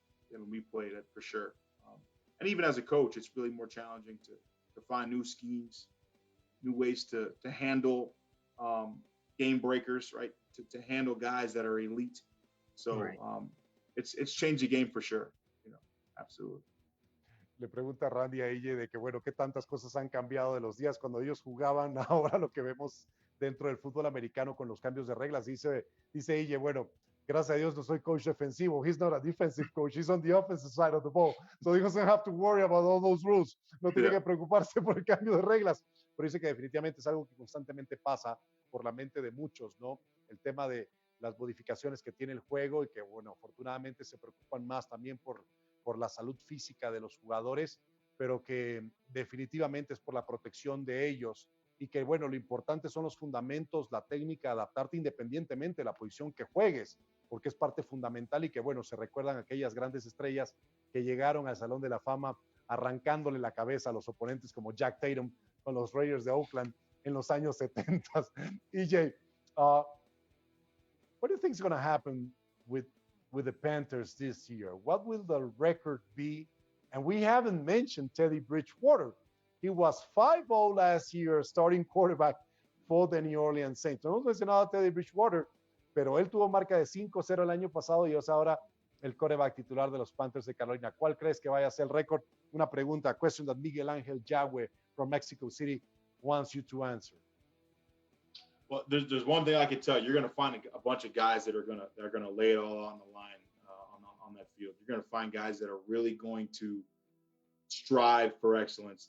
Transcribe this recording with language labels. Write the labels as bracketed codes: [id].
[en] than when we played it, for sure. And even as a coach, it's really more challenging to find new schemes, new ways to handle game breakers, right? To handle guys that are elite. So Right. It's changed the game for sure. Absolutely. [es] Le pregunta Randy a EJ de que, bueno, qué tantas cosas han cambiado de los días cuando ellos jugaban, ahora lo que vemos dentro del fútbol americano con los cambios de reglas. Dice EJ, bueno, gracias a Dios no soy coach defensivo. [en] He's not a defensive coach. He's on the offensive side of the ball. So he doesn't have to worry about all those rules. [es] No tiene que preocuparse por el cambio de reglas. Pero dice que definitivamente es algo que constantemente pasa por la mente de muchos, ¿no? El tema de las modificaciones que tiene el juego y que, bueno, afortunadamente se preocupan más también por la salud física de los jugadores, pero que definitivamente es por la protección de ellos y que, bueno, lo importante son los fundamentos, la técnica, adaptarte independientemente de la posición que juegues, porque es parte fundamental y que, bueno, se recuerdan aquellas grandes estrellas que llegaron al Salón de la Fama arrancándole la cabeza a los oponentes como Jack Tatum con los Raiders de Oakland en los años 70. [en] EJ, what do you think is going to happen with the Panthers this year? What will the record be? And we haven't mentioned Teddy Bridgewater. He was 5-0 last year, starting quarterback for the New Orleans Saints. [es] No hemos mencionado a Teddy Bridgewater, pero él tuvo marca de 5-0 el año pasado y es ahora el quarterback titular de los Panthers de Carolina. ¿Cuál crees que vaya a ser el récord? Una pregunta, [en] a question that Miguel Ángel Yagüe from Mexico City wants you to answer. Well, there's one thing I can tell you. You're going to find a bunch of guys that are going to lay it all on the line on that field. You're going to find guys that are really going to strive for excellence.